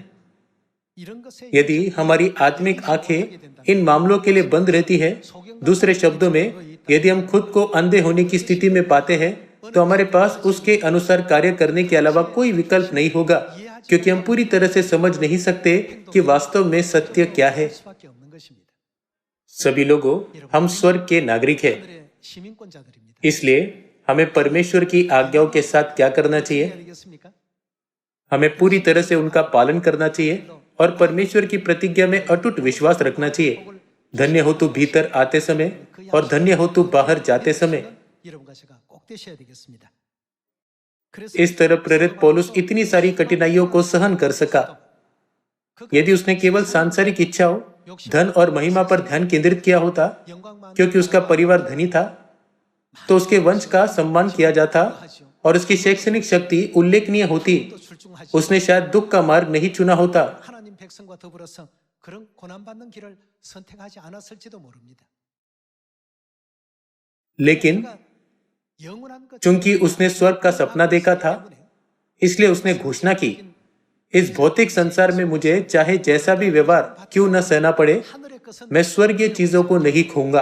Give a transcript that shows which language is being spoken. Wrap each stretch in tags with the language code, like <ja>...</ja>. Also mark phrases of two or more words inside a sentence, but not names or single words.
<ko>이런 것에</ko> <hi>यदि हमारी आत्मिक आंखें इन मामलों के लिए बंद रहती है, दूसरे शब्दों में यदि हम खुद को अंधे होने की स्थिति में पाते हैं, तो हमारे पास उसके अनुसार कार्य करने के अलावा कोई विकल्प नहीं होगा, क्योंकि हम पूरी तरह से समझ नहीं सकते कि वास्तव में सत्य क्या है।</hi> <ko>수밖에 없는 것입니다.</ko> <hi>सभी लोगों, हम स्वर्ग के नागरिक हैं,</hi> <ko>하늘의 시민권자들입니다.</ko> <hi>इसलिए हमें परमेश्वर की आज्ञाओं के साथ क्या करना चाहिए?</hi> <ko>알겠습니까?</ko> <hi>हमें पूरी तरह से उनका पालन करना चाहिए और परमेश्वर की प्रतिज्ञा में अटूट विश्वास रखना चाहिए।</hi> <ko>복을</ko> <hi>धन्य हो तू भीतर आते समय और धन्य हो तू बाहर जाते समय।</hi> <ko>여러분과 제가 꼭 되셔야 되겠습니다.</ko> <hi>इस तरह प्रेरित पौलुस इतनी सारी कठिनाइयों को सहन कर सका। यदि उसने केवल सांसारिक इच्छाओं, धन और महिमा पर ध्यान केंद्रित किया होता, क्योंकि उसका परिवार धनी था, तो उसके वंश का सम्मान किया जाता और उसकी शैक्षणिक शक्ति उल्लेखनीय होती। उसने शायद दुख का मार्ग नहीं चुना होता।</hi> <ko>하나님 백성과 더불어서 그런 고난받는 길을 선택하지 않았을지도 모릅니다.</ko> <hi>लेकिन चूंकि उसने स्वर्ग का सपना देखा था, इसलिए उसने घोषणा की, इस भौतिक संसार में मुझे चाहे जैसा भी व्यवहार क्यों न सहना पड़े, मैं स्वर्गीय चीजों को नहीं खोऊंगा।</hi>